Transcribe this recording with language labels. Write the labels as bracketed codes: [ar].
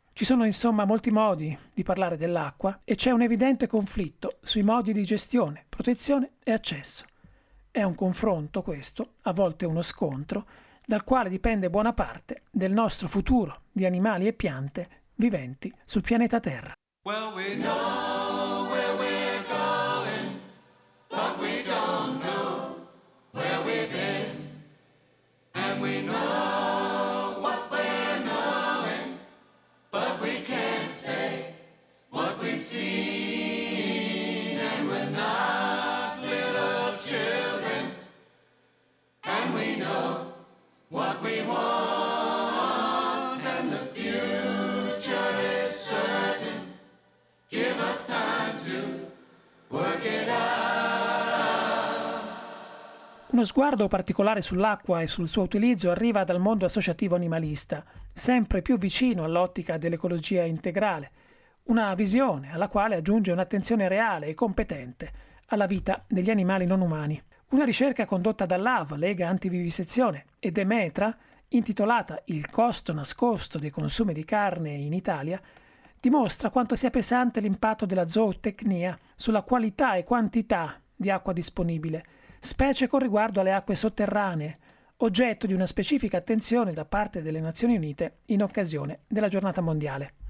[it] Ci sono insomma molti modi di parlare dell'acqua e c'è un evidente conflitto sui modi di gestione, protezione e accesso. È un confronto questo, a volte uno scontro, dal quale dipende buona parte del nostro futuro di animali e piante viventi sul pianeta Terra. [en] Well, we know where we're going, but we don't know where we've been. And we know what we're knowing, but we can't say what we've seen. And we're not little children, and we know what we want, and the future is certain. Give us time to work it out. [it] Uno sguardo particolare sull'acqua e sul suo utilizzo arriva dal mondo associativo animalista, sempre più vicino all'ottica dell'ecologia integrale, una visione alla quale aggiunge un'attenzione reale e competente alla vita degli animali non umani. Una ricerca condotta dall'AV, Lega Antivivisezione, e Demetra, intitolata Il costo nascosto dei consumi di carne in Italia, dimostra quanto sia pesante l'impatto della zootecnia sulla qualità e quantità di acqua disponibile, specie con riguardo alle acque sotterranee, oggetto di una specifica attenzione da parte delle Nazioni Unite in occasione della giornata mondiale.